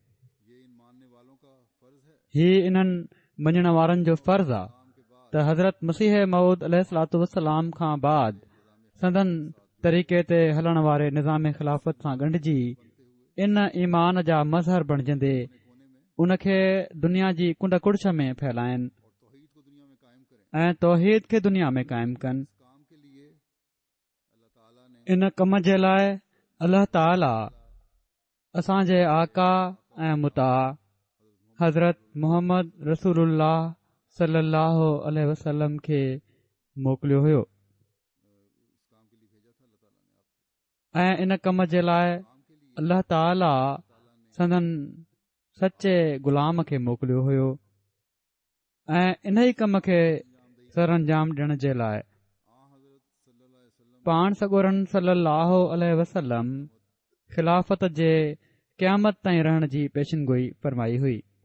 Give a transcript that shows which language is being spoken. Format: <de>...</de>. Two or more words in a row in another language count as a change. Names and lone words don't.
<sd>ही इन्हनि मञण वारनि जो फ़र्ज़ आहे त हज़रत मसीह मऊद</sd> <ar>عليه الصلاة والسلام</ar> <sd>खां बाद संदन तरीक़े ते हलण वारे निज़ाम ख़िलाफ़त सां ॻंढिजी इन ईमान जा मज़हर बणजंदे उन खे दुनिया जी कुंड कुड़छ में फैलाइनि ऐं तौहीद खे दुनिया में क़ाइमु कनि इन कम जे लाइ अल्लाह ताला असांजे आका ऐं मुता हज़रत मुहम्मद रसूलुल्लाह</sd> <ar>صلى الله عليه وسلم</ar> <sd>खे मोकिलियो हुयो ऐं इन कम जे लाइ अल्लाह ताला संदन सचे ग़ुलाम खे मोकिलियो हुयो ऐं इन ई कम खे सरअंजाम ॾियण जे लाइ पाण सॻोरन</sd> <ar>صلى الله عليه وسلم</ar> <sd>ख़िलाफ़त जे क़यामत ताईं रहण जी पेशिनगोई फरमाई हुई</sd>